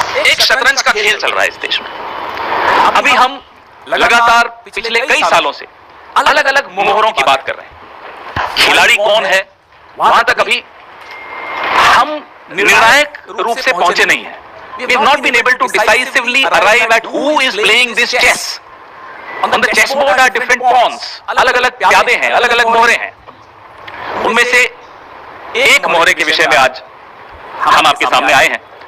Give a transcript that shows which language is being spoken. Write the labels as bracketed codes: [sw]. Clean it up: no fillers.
[hi] एक शतरंज का खेल चल रहा है इस देश में। अभी हम लगातार पिछले कई सालों से अलग अलग मोहरों की बात कर रहे हैं। खिलाड़ी कौन है वहां तक अभी हम निर्णायक रूप से पहुंचे नहीं है। [en] We have not been able to decisively arrive at who is playing this chess. On the chessboard are different pawns. [hi] अलग अलग प्यादे हैं, अलग अलग मोहरे हैं। उनमें से एक मोहरे के विषय में आज हम आपके सामने आए हैं।